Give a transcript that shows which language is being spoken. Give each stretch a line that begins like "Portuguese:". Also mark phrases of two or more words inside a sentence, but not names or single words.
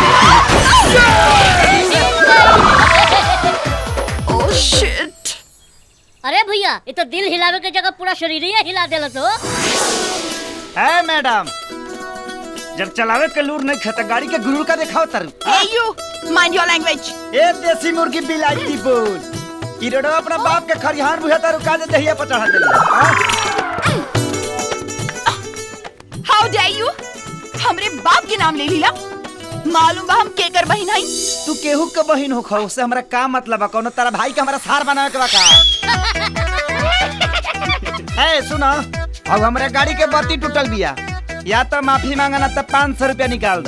English: Oh shit.
Bhojpuri: अरे भैया, ये तो दिल हिलावे के जगह पूरा शरीर ही हिला देला तो। है मैडम, जब चलावे के लूर नहीं खाता गाड़ी के गुरूर का दिखाओ तर।
English: Hey you, mind your language.
Bhojpuri: ए देसी मुर्गी बिलाईती बोल, ई रोडवा अपना बाप के खरिहान बुझाता रुका दे दहिया पर चढ़ा दे।
English: How dare you?
Bhojpuri: हमरे बाप के नाम ले लीला। मालूम बा हम केकर बहिन हई? तू केहू के बहिन हो खो, उससे हमरा का मतलब है? कोनो तारा भाई के हमरा सार बनावे के बा का? ए सुनो, अब हमरा गाड़ी के बत्ती टूटल बिया, या तो माफी मांगा ना तो 500 रुपया निकाल दो।